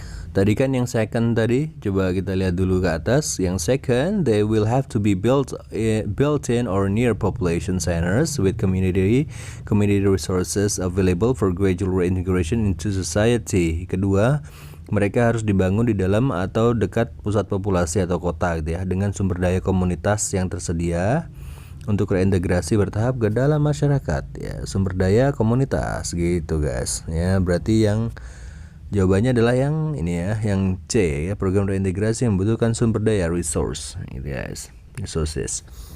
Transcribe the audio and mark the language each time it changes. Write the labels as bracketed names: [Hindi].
[Indonesian] Tadi kan yang second tadi, coba kita lihat dulu ke atas. [English] Yang second, they will have to be built in or near population centers with community resources available for gradual reintegration into society. [Indonesian] Kedua, mereka harus dibangun di dalam atau dekat pusat populasi atau kota gitu ya, dengan sumber daya komunitas yang tersedia untuk reintegrasi bertahap ke dalam masyarakat ya, sumber daya komunitas gitu guys ya. Berarti yang jawabannya adalah yang ini ya, yang C ya, program reintegrasi yang membutuhkan sumber daya resource gitu guys, resources.